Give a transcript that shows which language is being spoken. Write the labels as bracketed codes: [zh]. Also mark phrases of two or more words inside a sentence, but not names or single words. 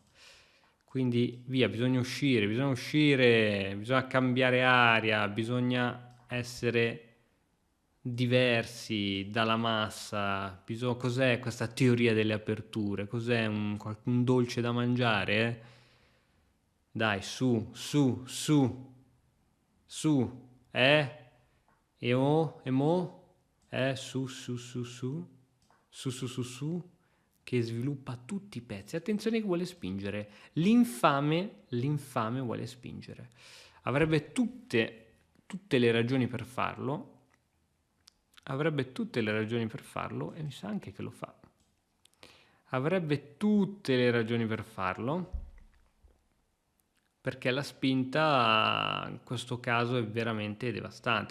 [it] Quindi via, bisogna uscire, bisogna cambiare aria, bisogna essere diversi dalla massa. Cos'è questa teoria delle aperture? Cos'è un dolce da mangiare? Dai, su, su, su, su, E mo? Su, su, su, su, su, su, su, su, che sviluppa tutti i pezzi. Attenzione che vuole spingere. L'infame vuole spingere. Avrebbe tutte le ragioni per farlo. Avrebbe tutte le ragioni per farlo e mi sa anche che lo fa. Avrebbe tutte le ragioni per farlo perché la spinta in questo caso è veramente devastante.